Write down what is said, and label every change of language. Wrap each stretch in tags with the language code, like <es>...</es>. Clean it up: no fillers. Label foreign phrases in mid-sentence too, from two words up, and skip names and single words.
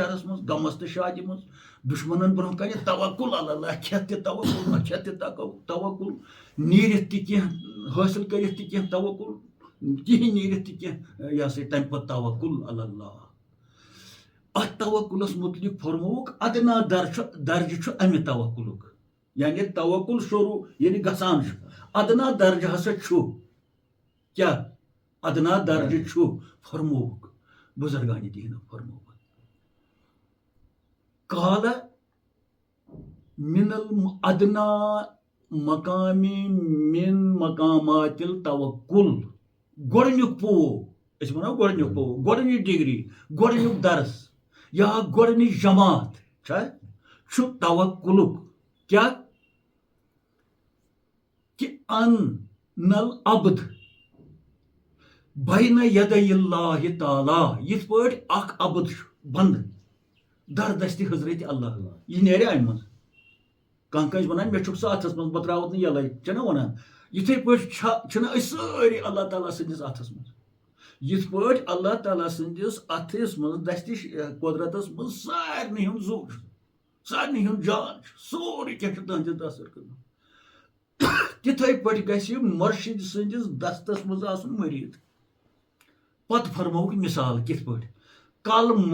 <ks>شرس منٛز غمس تہٕ شادی منٛز دشمنن برونٛہہ کنہِ</ks> <ar>توکل علی اللہ</ar> <ks>کھٮ۪تھ تہِ توکل نہ کھٮ۪تھ تہِ توکل نیٖرِتھ تہِ کینٛہہ حٲصِل کٔرِتھ تہِ کینٛہہ توکل کِہیٖنۍ نیٖرِتھ تہِ کینٛہہ یہِ ہسا تمہِ پتہٕ</ks> <ar>توکل علی اللہ</ar> <ks>اتھ توکلس متعلق فرمووُکھ ادنا درجہِ چھُ امہِ توکلُک یعنی توکل شروع ییٚلہِ گژھان چھُ ادنا درجہِ ہسا چھُ کیٛاہ ادنا درجہِ چھُ فرمووُکھ بزرگانِ دیٖنو فرمووُکھ</ks> <ar>قال من الادنا مقام من مقامات التوکل</ar> <ks>گۄڈنیُک پو أسۍ وَنو گۄڈنیُک پو گۄڈنِچ ڈگری گۄڈنیُک درس یا گۄڈنِچ جماعت چھُ توکلُک کیٛاہ کہ ان نل عبد</ks> <ar>بین یدی اللہ تعالیٰ</ar> <ks>یِتھ پٲٹھۍ اکھ عبد چھُ بنٛدٕ دردستی حضرت اللہ یہ نیرِ امہِ منٛز کانٛہہ کٲنٛسہِ وَنان مےٚ چھُکھ ژٕ اَتھس منٛز بہٕ ترٛاوَتھ نہٕ یَلَے چھِنہ وَنان یِتھٕے پٲٹھۍ چھِنہ أسۍ سٲری اللہ تعالیٰ سٕنٛدِس اَتھس منٛز یِتھ پٲٹھۍ اللہ تعالیٰ سٕنٛدِس اَتھس منٛز دستہِ قۄدرتس منٛز سارنٕے ہُنٛد زُو چھُ سارنٕے ہُنٛد جان چھُ سورُے کینٛہہ چھُ تٕہٕنٛدِس دستس خٲطرٕ تِتھٕے پٲٹھۍ گژھِ مُرشِد سٕنٛدِس دستس منٛز آسُن مٔریٖد پتہٕ فرمووُکھ مِثال کِتھ پٲٹھۍ کل</ks>